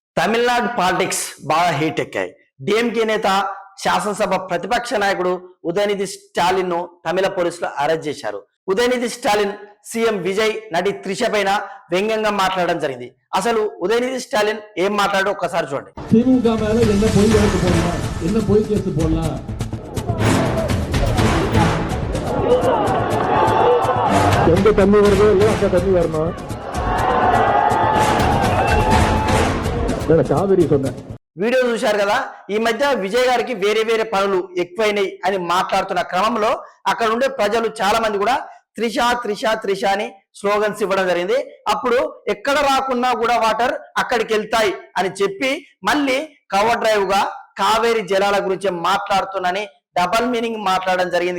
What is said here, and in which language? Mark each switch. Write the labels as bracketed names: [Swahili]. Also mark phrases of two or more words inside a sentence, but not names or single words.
[Telugu] తమిళనాడు పాలిటిక్స్ బాగా హీట్ ఎక్కాయి. డిఎంకే నేత శాసనసభ ప్రతిపక్ష నాయకుడు ఉదయనిధి స్టాలిన్ ను తమిళ పోలీసులు అరెస్ట్ చేశారు. ఉదయనిధి స్టాలిన్ సీఎం విజయ్, నటి త్రిష పైన వ్యంగ్యంగా మాట్లాడడం జరిగింది. అసలు ఉదయనిధి స్టాలిన్ ఏం మాట్లాడో ఒక్కసారి చూడండి. [Tamil] திமுக மேல என்ன பொய் வழக்கு போடலாம், என்ன பொய் கேஸ் போடலாம். எந்த தண்ணி வருதோ இல்லையோ அந்த தண்ணி வரணும். కావేరీ சொன்னேன். [Telugu] వీడియో చూశారు కదా. ఈ మధ్య విజయ్ గారికి వేరే వేరే పనులు ఎక్కువైనాయి అని మాట్లాడుతున్న క్రమంలో అక్కడ ఉండే ప్రజలు చాలా మంది కూడా త్రిష త్రిష త్రిష అని స్లోగన్స్ ఇవ్వడం జరిగింది. అప్పుడు ఎక్కడ రాకున్నా కూడా వాటర్ అక్కడికి వెళ్తాయి అని చెప్పి మళ్ళీ [English] cover drive [Telugu] గా కావేరీ జలాల గురించి మాట్లాడుతున్నానని [English] double meaning [Telugu] మాట్లాడడం జరిగింది.